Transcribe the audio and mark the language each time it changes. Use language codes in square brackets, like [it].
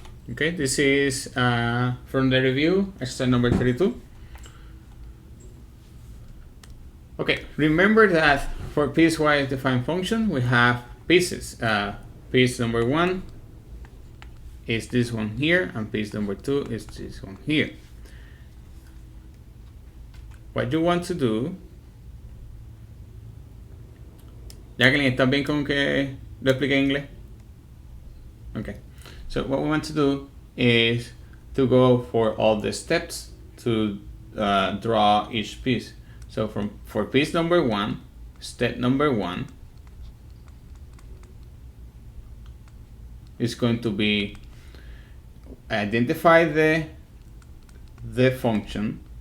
[en] Okay, this is from the review, exercise number 32. Okay, remember that for piecewise defined function, we have pieces. Piece number 1 is this one here, and piece number 2 is this one here. What you want to do, Jacqueline, [es] ¿estás bien con que lo explique en inglés? [en] Okay, so what we want to do is to go for all the steps to draw each piece. So for piece number 1, step number 1 is going to be identify the function.